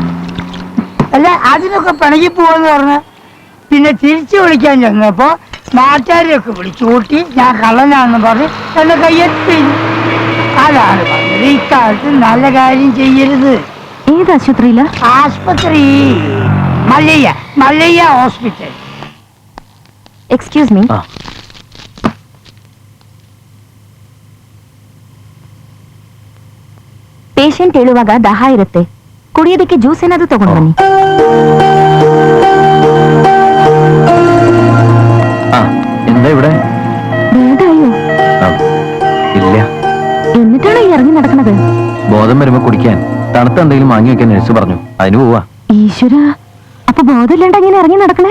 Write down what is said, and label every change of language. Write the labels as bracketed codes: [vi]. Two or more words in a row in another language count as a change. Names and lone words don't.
[ml] അല്ല, അതിനൊക്കെ പിണങ്ങി പോവെന്ന് പറഞ്ഞ് പിന്നെ തിരിച്ചു വിളിക്കാൻ ചെന്നപ്പോ നാട്ടുകാരെയൊക്കെ വിളിച്ചു കൂട്ടി ഞാൻ കള്ളനാണെന്ന് പറഞ്ഞ് എന്നെ കയ്യെത്തി. അതാണ് പറഞ്ഞത്, ഇക്കാലത്ത് നല്ല കാര്യം ചെയ്യരുത്. ഏത് ആശുപത്രിയില? ആശുപത്രി മല്ലയ്യ ഹോസ്പിറ്റൽ. [en] excuse me. [kn] ಪೇಷಂಟ್ ಹೇಳುವಾಗ ದಾಹ ಇರುತ್ತೆ, ಕುಡಿಯೋದಕ್ಕೆ ಜ್ಯೂಸ್ ಏನಾದ್ರೂ ತಗೊಂಡು ಬನ್ನಿ. [ml] എന്താ ഇവിടെ? ഭേദമായോ? ഇല്ല. എന്നിട്ടാണോ ഈ ഇറങ്ങി നടക്കുന്നത്? ബോധം വരുമ്പോ കുടിക്കാൻ തണുത്ത എന്തെങ്കിലും വാങ്ങി വെക്കാൻ നഴ്സ് പറഞ്ഞു, അതിന് പോവാ. ഈശ്വര, അപ്പൊ ബോധമില്ലാണ്ട് എങ്ങനെ ഇറങ്ങി നടക്കണേ?